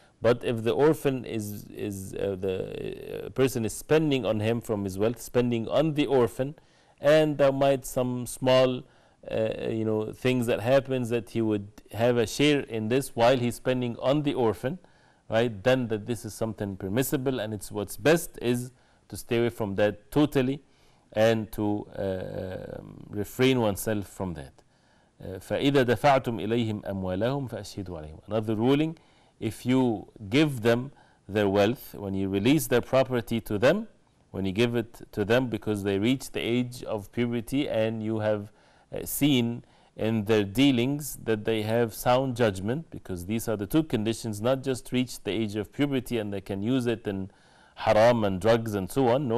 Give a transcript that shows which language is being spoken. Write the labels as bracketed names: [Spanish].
[English] But if the orphan the person is spending on him from his wealth, spending on the orphan, and there might some small things that happens that he would have a share in this while he's spending on the orphan, right? Then that this is something permissible, and it's what's best is to stay away from that totally and to refrain oneself from that. [Arabic] فإذا دفعتم إليهم أموالهم فأشهدوا عليهم. [English] Another ruling, if you give them their wealth, when you release their property to them, when you give it to them because they reach the age of puberty and you have seen in their dealings that they have sound judgment, because these are the two conditions, not just reach the age of puberty and they can use it in haram and drugs and so on.